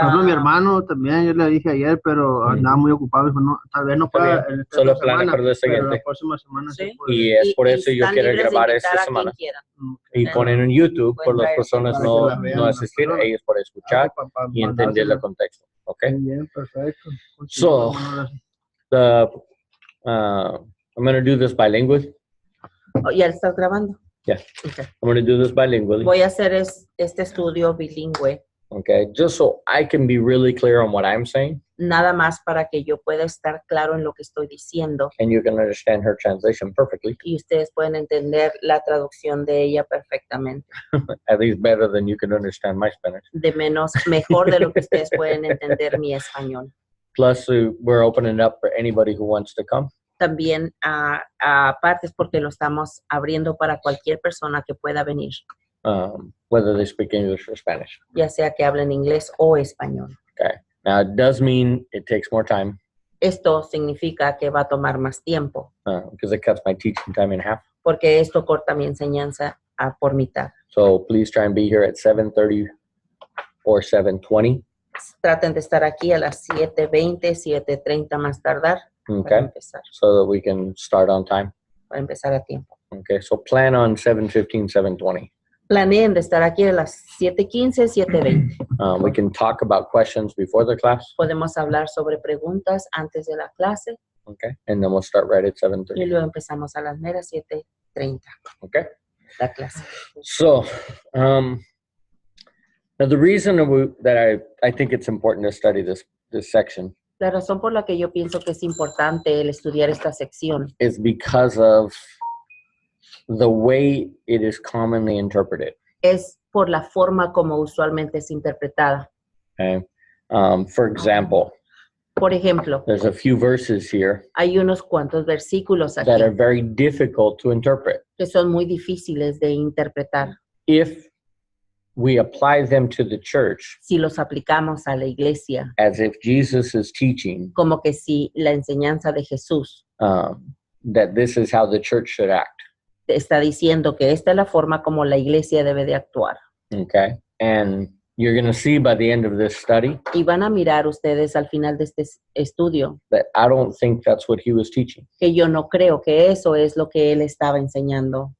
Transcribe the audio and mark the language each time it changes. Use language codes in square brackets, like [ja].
[es] Mi hermano también, yo le dije ayer, pero andaba muy ocupado. Dijo, no, tal vez no pueda. Solo plana para la siguiente. La próxima semana sí. Y es por eso yo quiero grabar esta semana. Y ponen en YouTube por las personas no asistir, ellos por escuchar y entender el contexto. [en] Okay. [es] Bien, perfecto. [en] So, I'm going to do this bilingual. [es] ¿Ya estás grabando? [en] Yeah. Okay. I'm going to do this bilingually. [es] Voy a hacer este estudio bilingüe. [en] Okay, just so I can be really clear on what I'm saying. [es] Nada más para que yo pueda estar claro en lo que estoy diciendo. [en] And you can understand her translation perfectly. [es] Y ustedes pueden entender la traducción de ella perfectamente. [en] At least better than you can understand my Spanish. [es] Mejor de lo que ustedes pueden entender mi español. [en] Plus, we're opening it up for anybody who wants to come. [es] También, aparte es porque lo estamos abriendo para cualquier persona que pueda venir. [en] Whether they speak English or Spanish. [es] Ya sea que hablen inglés o español. [en] Okay. Now, it does mean it takes more time. [es] Esto significa que va a tomar más tiempo. [en] Because it cuts my teaching time in half. [es] Porque esto corta mi enseñanza por mitad. [en] So, please try and be here at 7:30 or 7:20. [es] Traten de estar aquí a las 7:20, 7:30 más tardar. [en] Okay. [es] Para empezar. [en] So that we can start on time. [es] Para empezar a tiempo. [en] Okay. So, plan on 7:15, 7:20. [es] Planeen de estar aquí a las 7:15, 7:20. [en] We can talk about questions before the class. [es] Podemos hablar sobre preguntas antes de la clase. [en] Okay. And then we'll start right at [es] Y [en] 7:30. [es] luego empezamos a las meras 7:30. [en] Okay. [es] La clase. [en] So, now the reason that I think it's important to study this section [es] La razón por la que yo pienso que es importante el estudiar esta sección [en] is because of the way it is commonly interpreted. [es] es por la forma como usualmente es interpretada. [en] Okay. For example, [es] Por ejemplo, [en] there's a few verses here [es] hay unos cuantos versículos aquí [en] that are very difficult to interpret. [es] que son muy difíciles de interpretar. [en] If we apply them to the church [es] Si los aplicamos a la iglesia, [en] as if Jesus is teaching [es] como que si la enseñanza de Jesús [en] that this is how the church should act. [es] te está diciendo que esta es la forma como la iglesia debe de actuar. [en] Okay. And you're going to see by the end of this study [es] Y van a mirar ustedes al final de este estudio [en] that I don't think that's what he was teaching. [es] que yo no creo que eso es lo que él estaba enseñando.